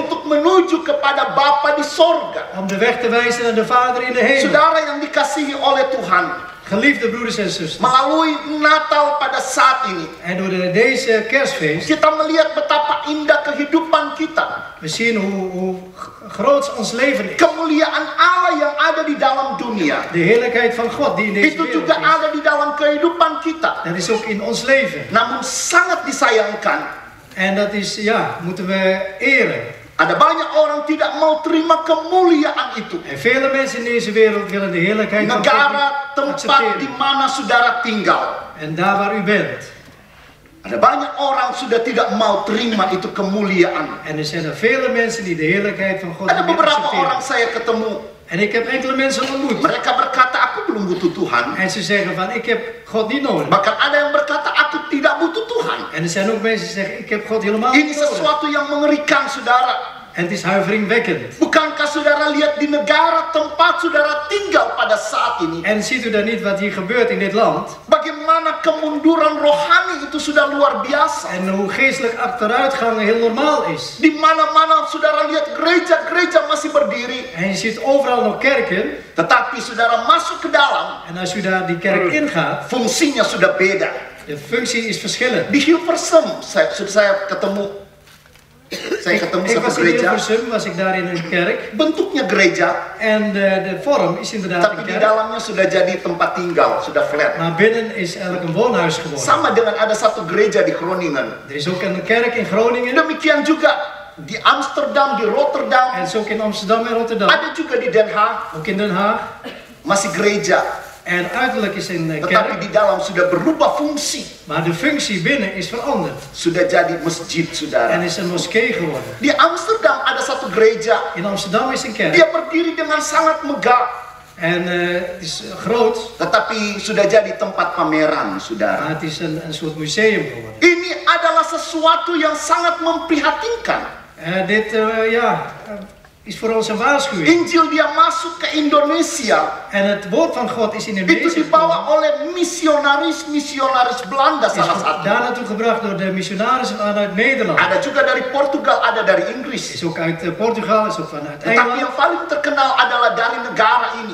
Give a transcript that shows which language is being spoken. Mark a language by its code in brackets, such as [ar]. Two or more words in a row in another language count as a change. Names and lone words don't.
[id] untuk menuju kepada Bapa di sorga. [nl] Om de weg te wijzen naar de Vader in de hemel. [id] Saudara yang dikasihi oleh Tuhan, [nl] Geliefde broeders en zusters. [id] melalui Natal pada saat ini, [nl] En door deze kerstfeest. [id] kita melihat betapa indah kehidupan kita. [nl] We zien hoe groot ons leven is. [id] Kemuliaan Allah yang ada di dalam dunia, [nl] De heerlijkheid van God die in deze [id] itu [nl] wereld [id] juga [nl] is. [id] ada di dalam kehidupan kita. [nl] Dat is ook in ons leven. [id] Namun sangat disayangkan, [nl] En dat is, ja, moeten we eren. [id] ada banyak orang tidak mau terima kemuliaan itu. [nl] En vele mensen in deze wereld willen de heerlijkheid van God [id] Negara [nl] niet [id] tempat di [nl] accepteren. [id] mana saudara tinggal. [nl] En daar waar u bent. [id] Ada banyak orang sudah tidak mau terima itu kemuliaan. [nl] En er zijn er vele mensen die de heerlijkheid van God [id] Ada [nl] niet meer [id] beberapa orang [nl] accepteren. [id] saya ketemu, [nl] En ik heb enkele mensen ontmoet. [id] mereka berkata aku belum butuh Tuhan. [nl] En ze zeggen van, ik heb God niet nodig. [id] Bahkan ada yang berkata aku tidak butuh Tuhan. [nl] En er zijn ook mensen die zeggen, ik heb God helemaal [id] Ini [nl] niet nodig. [id] sesuatu yang mengerikan, saudara. [nl] En het is huiveringwekkend. [id] Bukankah saudara lihat di negara tempat saudara tinggal pada saat ini? [nl] En ziet u dan niet wat hier gebeurt in dit land? [id] Bagaimana kemunduran rohani itu sudah luar biasa. [nl] En hoe geestelijk achteruitgang heel normaal is. [id] Di mana-mana saudara lihat gereja-gereja masih berdiri. [nl] En je ziet overal nog kerken. [id] Tetapi saudara masuk ke dalam, [nl] En als u daar die kerk ingaat, [id] fungsinya sudah beda. [nl] de functie is verschillend. [id] Di Hilversum, saya ketemu [nl] Ik [id] satu [nl] was in [id] gereja. [nl] Hilversum, was ik daar in een kerk. [id] Bentuknya gereja, [nl] En de vorm is inderdaad [id] tapi [nl] een [id] di [nl] kerk. [id] dalamnya sudah jadi tempat tinggal, sudah flat. [nl] Maar binnen is eigenlijk een woonhuis geworden. [id] Sama dengan ada satu gereja di Groningen. [nl] Er is ook een kerk in Groningen. [id] Demikian juga di Amsterdam, di [nl] En [id] Rotterdam, [nl] het is ook in Amsterdam en Rotterdam. [id] ada juga di Den Haag, [nl] Ook in Den Haag. [id] masih gereja. [nl] En uiterlijk is een [id] Tetapi [nl] kerk. [id] di dalam sudah berubah fungsi. [nl] Maar de functie binnen is veranderd. [id] Sudah jadi masjid, [nl] En [id] saudara. [nl] is een moskee geworden. [id] Di Amsterdam ada satu gereja. [nl] In Amsterdam is een kerk. [id] Dia berdiri dengan sangat megah. [nl] En het is groot. [id] Tetapi sudah jadi tempat pameran, [nl] Maar [id] saudara. [nl] het is een soort museum geworden. [id] Ini adalah sesuatu yang sangat memprihatinkan. [nl] Dit is voor ons een waarschuwing. [id] Injil dia masuk ke Indonesia. [nl] En het woord van God is in [id] Itu [nl] Indonesië [id] dibawa [nl] gekomen. [id] oleh misionaris Belanda [nl] Is [id] salah satu. [nl] daar naartoe gebracht door de missionarissen vanuit Nederland. [id] Ada juga dari Portugal, ada dari Inggris. [nl] Is ook uit Portugal, is ook vanuit [id] Tetapi [nl] Engeland. [id] yang paling terkenal adalah dari negara ini.